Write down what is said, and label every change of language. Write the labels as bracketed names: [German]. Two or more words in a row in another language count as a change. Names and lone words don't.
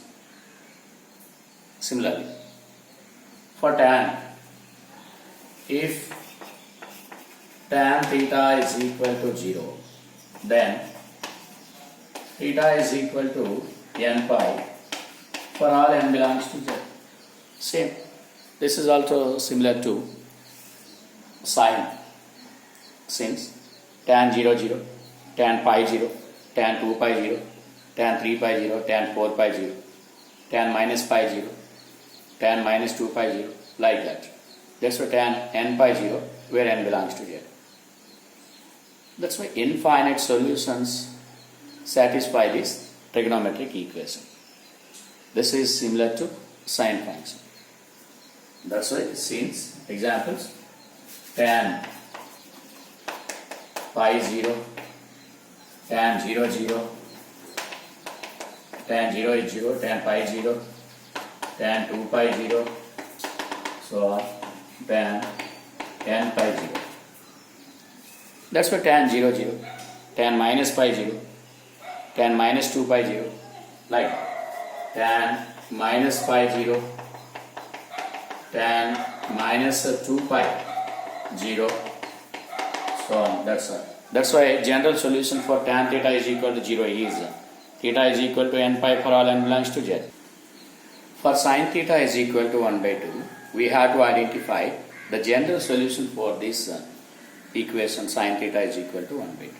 [English] Similarly, for tan, if tan theta is equal to 0, then theta is equal to n pi for all n belongs to z. Same. This is also similar to sine. Since tan 0 0, tan pi 0, tan 2 pi 0, tan 3 pi 0, tan 4 pi 0, tan minus pi 0, tan minus 2 pi 0, like that. That's why tan n pi 0 where n belongs to z. That's why infinite solutions satisfy this trigonometric equation. This is similar to sine function. That's why since examples tan pi 0, tan 0 0, tan 0 is 0, tan pi 0, tan 2 pi 0, so on, tan n pi 0. That's why tan 0 0, tan minus pi 0, tan minus 2 pi 0, like tan minus pi 0, tan minus 2 pi 0, so on. That's why general solution for tan theta is equal to 0 is theta is equal to n pi for all n belongs to z. For sin theta is equal to 1 by 2, we have to identify the general solution for this equation sin theta is equal to 1 by 2.